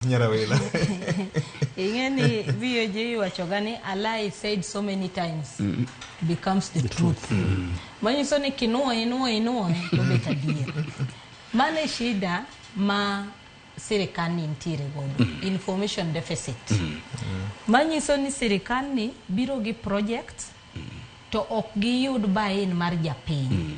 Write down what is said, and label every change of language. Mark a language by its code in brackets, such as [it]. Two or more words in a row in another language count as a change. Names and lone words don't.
[luo] Nyarawela. Ingeni VOJ wachogani [en] a lie said so many times becomes the truth. [luo] Manyiso ni kinua to beta dear. Mane shida ma serikali ntiere godo. [en] Information deficit. [luo] Manyiso ni serikali biro gi project to ok giyud buy-in mar japiny.